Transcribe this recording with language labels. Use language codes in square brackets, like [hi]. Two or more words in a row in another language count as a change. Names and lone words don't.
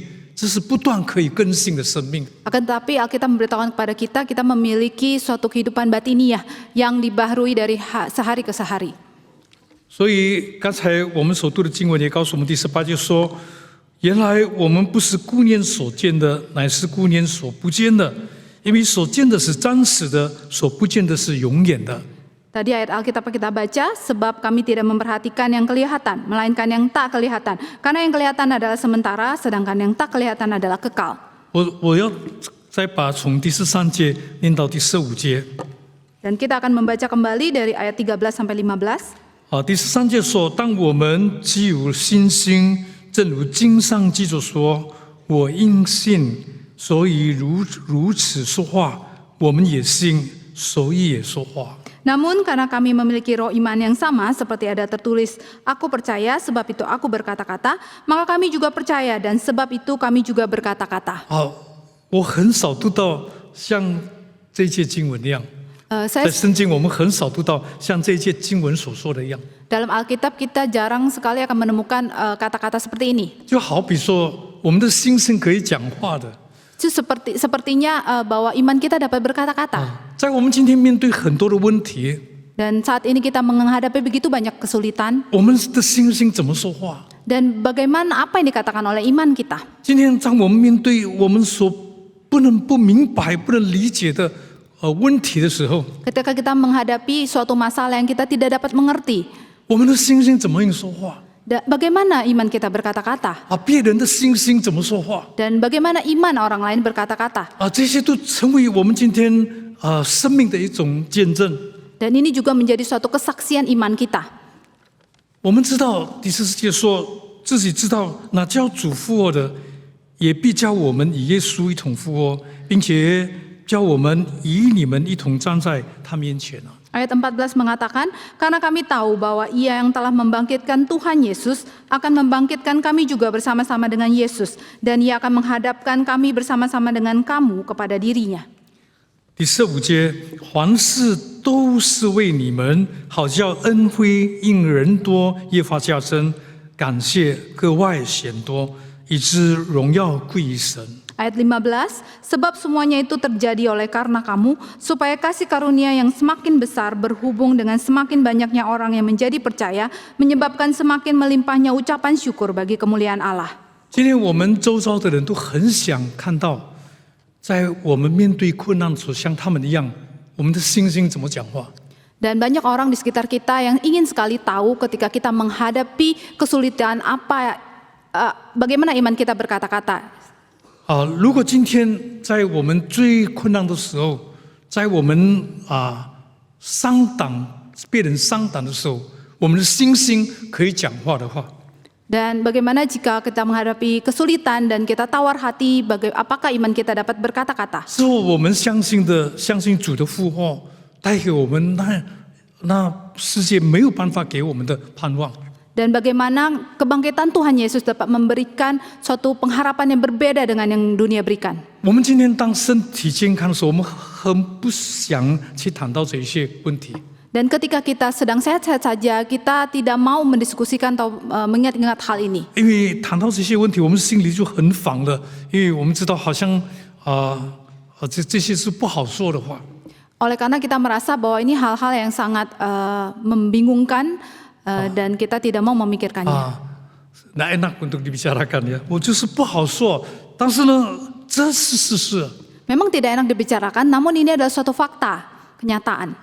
[zh] 这是不断可以更新的生命。 [id] Akan tetapi Alkitab memberitahukan kepada kita, kita memiliki suatu kehidupan batiniah yang dibaharui dari sehari ke sehari. [zh] 所以刚才我们所读的经文也告诉我们，第18节说：“原来我们不是顾念所见的，乃是顾念所不见的，因为所见的是暂时的，所不见的是永远的。” [id] Tadi ayat Alkitab kita baca, sebab kami tidak memperhatikan yang kelihatan, melainkan yang tak kelihatan. Karena yang kelihatan adalah sementara, sedangkan yang tak kelihatan adalah kekal. [zh] 我要再把从第13节念到第15节。 [id] Dan kita akan membaca kembali dari ayat 13 sampai 15. [zh] 第13节说：“当我们既有信心，正如经上记着说，我因信，所以如此说话；我们也信，所以也说话。” [id] Namun karena kami memiliki roh iman yang sama seperti ada tertulis, aku percaya sebab itu aku berkata-kata, maka kami juga percaya dan sebab itu kami juga berkata-kata. [zh] 我很少读到像这一节经文一样，在圣经我们很少读到像这一节经文所说的一样。 [id] Dalam Alkitab kita jarang sekali akan menemukan kata-kata seperti ini. [zh] 就好比说，我们的心是可以讲话的。 [id] Sepertinya bahwa iman kita dapat berkata-kata. [zh] 在我们今天面对很多的问题， [id] Dan saat ini kita menghadapi begitu banyak kesulitan. [zh] 我们的心怎么说话？ [id] Dan bagaimana apa yang dikatakan oleh iman kita? [zh] 今天当我们面对我们所不能不明白、不能理解的问题的时候， [id] Ketika kita menghadapi suatu masalah yang kita tidak dapat mengerti, [zh] 我们的心怎么样说话？ [id] bagaimana iman kita berkata-kata? [zh] 别人的心怎么说话？ [id] Dan bagaimana iman orang lain berkata-kata? [zh] 这些都成为我们今天生命的一种见证。 [id] Dan ini juga menjadi suatu kesaksian iman kita. [zh] 我们知道第14节说自己知道那叫主复活的，也必叫我们与耶稣一同复活，并且叫我们与你们一同站在他面前。 [id] Ayat 14 mengatakan, karena kami tahu bahwa Ia yang telah membangkitkan Tuhan Yesus akan membangkitkan kami juga bersama-sama dengan Yesus, dan Ia akan menghadapkan kami bersama-sama dengan kamu kepada dirinya. [zh] 第15节，凡事都是为你们，好叫恩惠因人多越发加增，感谢格外显多，以致荣耀归于神。 [id] Ayat 15, sebab semuanya itu terjadi oleh karena kamu, supaya kasih karunia yang semakin besar berhubung dengan semakin banyaknya orang yang menjadi percaya, menyebabkan semakin melimpahnya ucapan syukur bagi kemuliaan Allah. [zh] 今天我们周遭的人都很想看到，在我们面对困难时，像他们一样，我们的心怎么讲话。 [id] Dan banyak orang di sekitar kita yang ingin sekali tahu ketika kita menghadapi kesulitan bagaimana iman kita berkata-kata. [zh] 如果今天在我们最困难的时候，在我们别人伤党的时候，我们的心可以讲话的话， [id] Dan bagaimana jika kita menghadapi kesulitan dan kita tawar hati, apakah iman kita dapat berkata-kata? [zh] 之后我们相信主的复活，带给我们那世界没有办法给我们的盼望。 [id] Dan bagaimana kebangkitan Tuhan Yesus dapat memberikan suatu pengharapan yang berbeda dengan yang dunia berikan. [zh] 我们今天当身体健康的时候，我们很不想去谈到这些问题。 [id] Dan ketika kita sedang sehat-sehat saja, kita tidak mau mendiskusikan atau mengingat-ingat hal ini. [zh] 因为谈到这些问题，我们心里就很烦了，因为我们知道好像这些是不好说的话。 [id] Oleh karena kita merasa bahwa ini hal-hal yang sangat membingungkan dan kita tidak mau memikirkannya. 那enak untuk dibicarakan ya， [zh] 我就是不好说，但是呢，这是事实。 [id] Memang tidak enak dibicarakan, namun ini adalah suatu fakta, kenyataan.